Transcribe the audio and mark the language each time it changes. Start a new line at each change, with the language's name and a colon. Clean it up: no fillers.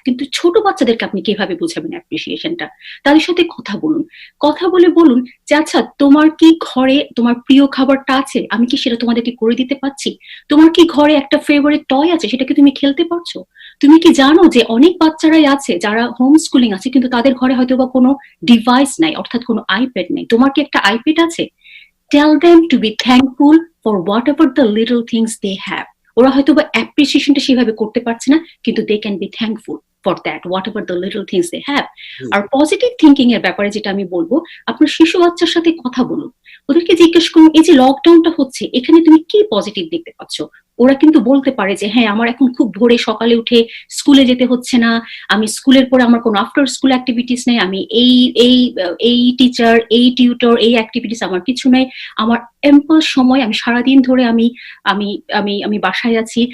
Bangla: কিন্তু ছোট বাচ্চাদেরকে আপনি কিভাবে বোঝাবেন অ্যাপ্রিসিয়েশনটা? তাদের সাথে কথা বলুন, কথা বলে বলুন যে আচ্ছা তোমার কি ঘরে তোমার প্রিয় খাবারটা আছে, আমি কি সেটা তোমাদেরকে করে দিতে পারছি? তোমার কি ঘরে একটা ফেভারিট টয় আছে, সেটা কি তুমি খেলতে পারছো? তুমি কি জানো যে অনেক বাচ্চারাই আছে যারা হোম স্কুলিং আছে কিন্তু তাদের ঘরে হয়তো বা কোনো ডিভাইস নাই, অর্থাৎ কোনো আইপ্যাড নেই, তোমার কি একটা আইপ্যাড আছে?
English: Tell them to be thankful for whatever the little things they have.
Bangla: ওরা হয়তো বা অ্যাপ্রিসিয়েশনটা সেভাবে করতে পারছে না, কিন্তু
English: they can be thankful for that, whatever the little things they have.
Bangla: আর positive thinking এর ব্যাপারে যেটা আমি বলবো, আপনার শিশু বাচ্চার সাথে কথা বলুন, ওদেরকে জিজ্ঞেস করুন এই যে লকডাউনটা হচ্ছে এখানে তুমি কি পজিটিভ দেখতে পাচ্ছ। ওরা কিন্তু বলতে পারে যে হ্যাঁ, আমার এখন খুব ভোরে সকালে উঠে স্কুলে যেতে হচ্ছে না, আমি স্কুলের পরে আমার কোনো আফটার স্কুল অ্যাক্টিভিটিস নেই, আমি এই এই এই টিচার, এই টিউটর, এই অ্যাক্টিভিটিস আমার কিছু নাই, আমার এম্পল সময়, আমি সারাদিন ধরে আমি আমি আমি আমি বাসায় আছি।